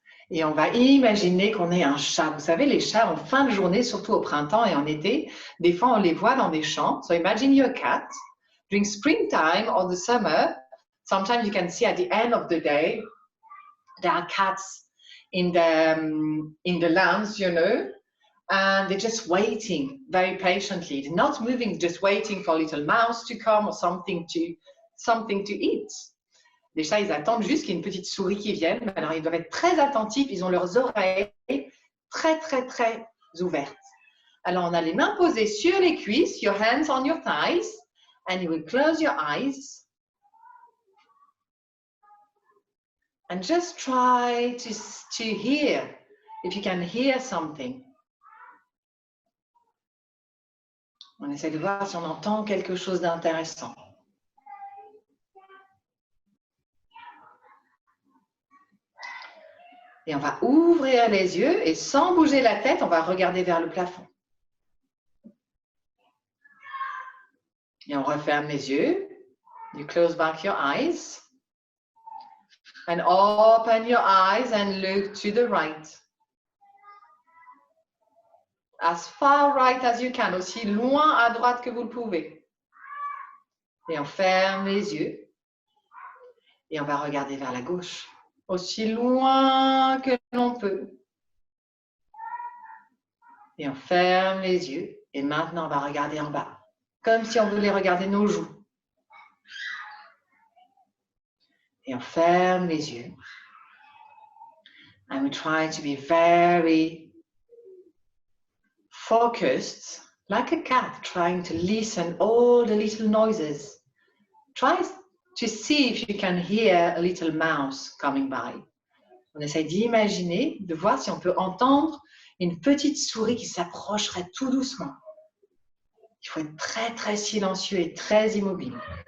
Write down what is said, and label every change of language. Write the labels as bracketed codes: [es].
[fr] Et on va imaginer qu'on est un chat. Vous savez, les chats en fin de journée, surtout au printemps et en été, des fois on les voit dans des champs. [en] So imagine you're a cat. During springtime or the summer, sometimes you can see at the end of the day, there are cats in the lawns, you know, and they're just waiting very patiently. They're not moving, just waiting for a little mouse to come or something to eat. [fr] Les chats, ils attendent juste qu'il y ait une petite souris qui vienne. Alors, ils doivent être très attentifs. Ils ont leurs oreilles très, très, très ouvertes. Alors, on a les mains posées sur les cuisses, [en] your hands on your thighs, and you will close your eyes. And just try to hear, if you can hear something. [fr] On essaie de voir si on entend quelque chose d'intéressant. Et on va ouvrir les yeux et sans bouger la tête, on va regarder vers le plafond. Et on referme les yeux. [en] You close back your eyes. And open your eyes and look to the right. As far right as you can, [fr] aussi loin à droite que vous le pouvez. Et on ferme les yeux. Et on va regarder vers la gauche. Aussi loin que l'on peut. Et on ferme les yeux. Et maintenant, on va regarder en bas. Comme si on voulait regarder nos joues. Et on ferme les yeux. [en] And we try to be very focused, like a cat, trying to listen all the little noises. Try to see if you can hear a little mouse coming by. [fr] On essaie d'imaginer, de voir si on peut entendre une petite souris qui s'approcherait tout doucement. Il faut être très, très silencieux et très immobile.